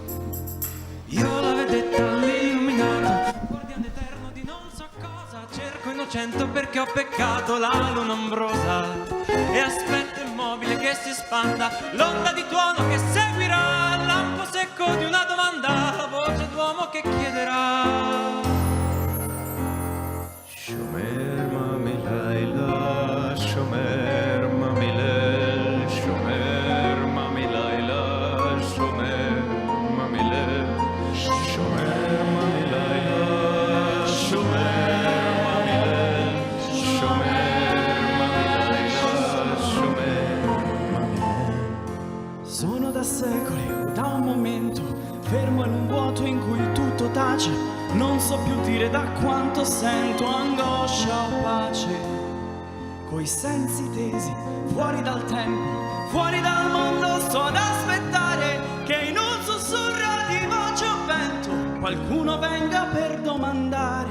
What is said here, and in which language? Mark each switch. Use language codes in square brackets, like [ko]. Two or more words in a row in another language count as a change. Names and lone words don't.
[it] Io la vedetta all'illuminato, guardiano eterno di non so cosa. Cerco innocente perché ho peccato, la luna ombrosa, e aspetto immobile che si spanda, l'onda di tuono che seguirà, il lampo secco di una domanda, la voce d'uomo che chiederà. [he] שומר מה מלילה, שומר מה מליל, שומר מה מלילה, שומר מה מליל, שומר מה מלילה, שומר מה מליל, שומר. [it] Sono da secoli, da un momento, fermo in un vuoto in cui tutto tace. Non so più dire da quanto sento angoscia o pace. Coi sensi tesi, fuori dal tempo, fuori dal mondo, sto ad aspettare che in un sussurro di voce o vento qualcuno venga per domandare.